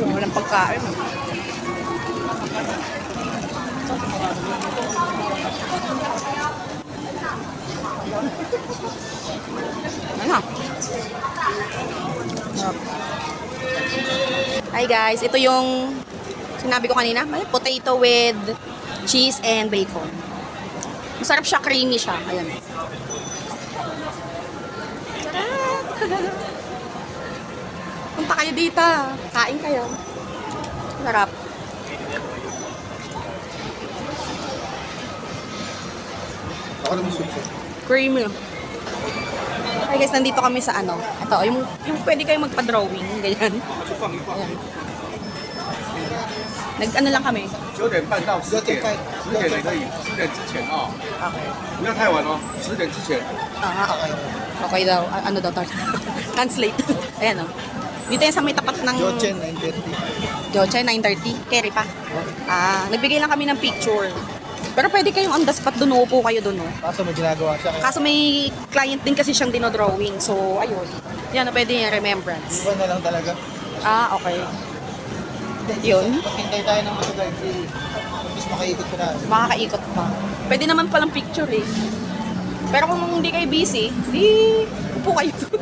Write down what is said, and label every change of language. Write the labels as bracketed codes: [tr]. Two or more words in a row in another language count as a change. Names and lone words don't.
[tl] Walang pagkain. Ano? [en] Hi guys, [tl] ito yung sinabi ko kanina, [en] potato with cheese and bacon. [tl] Masarap siya, creamy siya. Ayan. Sarap! Punta kayo dito. Kain kayo. Sarap. Ako naman suso. Creamy. [en] Hi guys, [tl] nandito kami sa ano. Ito, yung pwede kayo magpa-drawing. Ganyan. Ayan. Nag-ano lang kami. [zh] 9点半到10点，10点也可以，10点之前哦， Okay. 不要太晚哦，10点之前。 [tl] Okay. Okay daw. Ano daw, Tart? Translate. Ayan, oh. Dito yan sa may tapat ng... Jochen, 9:30. Joche, 9:30. Carry pa. Nagbigay lang kami ng picture. Pero pwede kayong [en] on the spot [tl] doon, uupo kayo doon, oh. Kaso may ginagawa siya. Kaya Kaso may client din kasi siyang dinodrawing. So, ayun. Yan, pwede yung remembrance. iba na lang talaga. Okay. Yun. Pagkintay tayo ng mga guide, mas makaikot ko na. Makakaikot pa. Pwede naman palang picture eh. Pero kung hindi kayo busy, di upo kayo doon.